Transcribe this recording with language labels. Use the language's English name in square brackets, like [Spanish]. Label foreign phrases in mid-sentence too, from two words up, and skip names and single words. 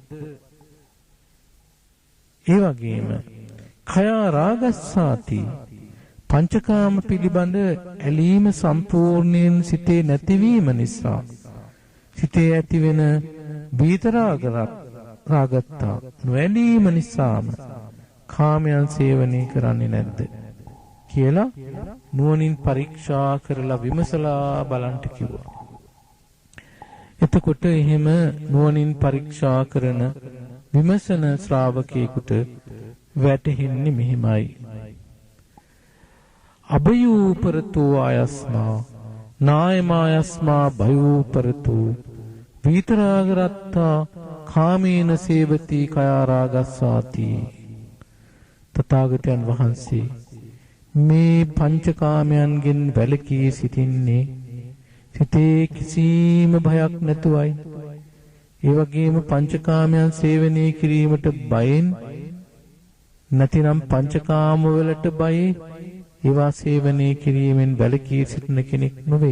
[Sinhala] ඒ වගේම [Pali] khaya රාගස්සාති [Sinhala] පංචකාම පිළිබඳ ඇලීම සම්පූර්ණයෙන් සිතේ නැතිවීම නිසා සිතේ ඇතිවෙන විතරාගත්තා නොඇලීම නිසාම කාමයන් සේවනය කරන්නේ නැද්ද කියලා නුවණින් පරීක්ෂා කරලා විමසලා බලන්න කිව්වා. එතකොට එහෙම නුවණින් පරීක්ෂා කරන විමසන ශ්‍රාවකයෙකුට වැටහෙන්නේ මෙහිමයි. [Pali] අභයූපරතෝ ආයස්මා නායමායස්මා භයූපරතෝ විතරාගරත්තා කාමේන සේවති khaya රාගස්සාති. [Sinhala] තථාගතයන් වහන්සේ මේ පංචකාමයන්ගෙන් වැළකී සිටින්නේ සිතේ කිසිම භයක් නැතුවයි. ඒ වගේම පංචකාමයන් සේවනය කිරීමට බයෙන් නැතිනම් පංචකාම වලට බයේ ඒවා සේවනය කිරීමෙන් වැළකී සිටින කෙනෙක් නොවේ.